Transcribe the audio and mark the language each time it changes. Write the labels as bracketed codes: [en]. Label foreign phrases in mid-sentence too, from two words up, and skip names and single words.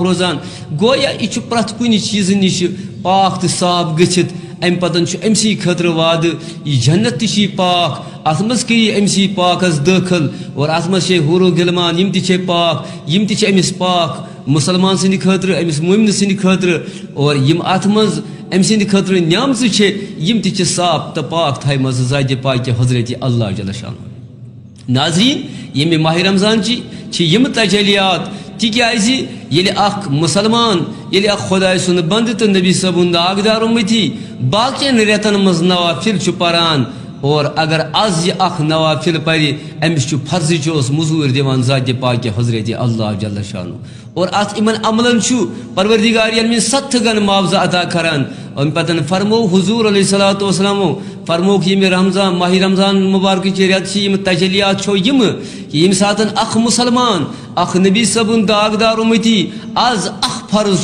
[ks] روزان گویا یہ چھ پرت کُنہِ چیز نش پاک تو صاف گژھِتھ ام پتن امسی خطر وعد یہ جنت تھی پاک ات مز کری امسی پاکس داخل اور ات مز حور و گلمان یم تہ پاک یم تہ امس پاک مسلمان سند خاطر امس مومن سند خاطر اور یم ات مز ام سند خاطر نعمت یم تہ صاف تو پاک تھائی مز ذات پاک حضرت اللہ جل شانہ ناظرین یم ماہ رمضان چھ یم تجلیات تکیازِ ییٚلہِ اکھ مسلمان ییٚلہِ اکھ خدائے سُنٛد بنٛدٕ تہٕ نبی صٲبُن داغدار اُمتی باقین رٮ۪تن منٛز نوافل چھُ پران اور اگر آز یہ اکھ نوافل پرِ أمِس چھُ فرضٕچ اوس مزوٗرۍ دِوان ذاتِ پاک حضرت اللہ [ar] جل شانہ [ks] اور ات یمن عملن چھُ پروردگار عالمین 7 گن معاوضہ عطا کران ام پتن فرمو حضور [ar] علیہ الصلوۃ والسلام [ks] فرموک یم رمضان ماہ رمضان مبارک رٮ۪ت چھِ یم تجلیات چھو یم ساتن اخ مسلمان اخ نبی صبن داغدار امتی آز اخ فرض